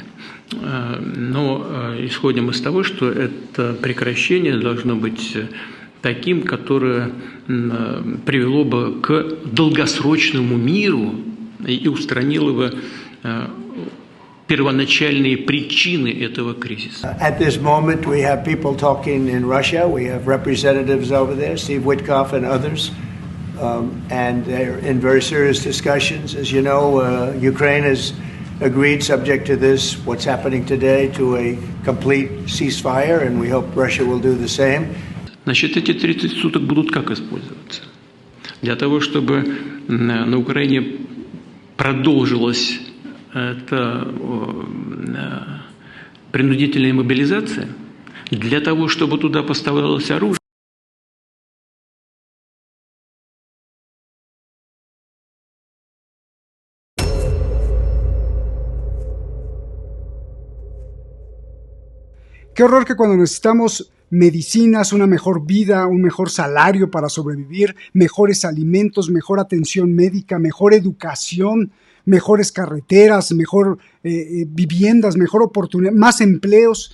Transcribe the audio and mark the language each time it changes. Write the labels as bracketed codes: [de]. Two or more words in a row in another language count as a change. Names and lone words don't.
[ru] Но исходим из того, что это прекращение должно быть таким, которое привело бы к долгосрочному миру и устранило бы первоначальные причины этого кризиса. [en] At this moment, we have people talking in Russia. We have representatives over there, Steve Witkoff and others, and they're in very serious discussions. As you know, Ukraine has agreed, subject to this, what's happening today, to a complete ceasefire, and we hope Russia will do the same. [ru] Значит, эти 30 суток будут как использоваться? Для того, чтобы на Украине продолжилась это принудительная мобилизация, для того, чтобы туда поставлялось оружие. [es] Qué horror que cuando necesitamos medicinas, una mejor vida, un mejor salario para sobrevivir, mejores alimentos, mejor atención médica, mejor educación, mejores carreteras, mejor viviendas, mejor oportunidad, más empleos.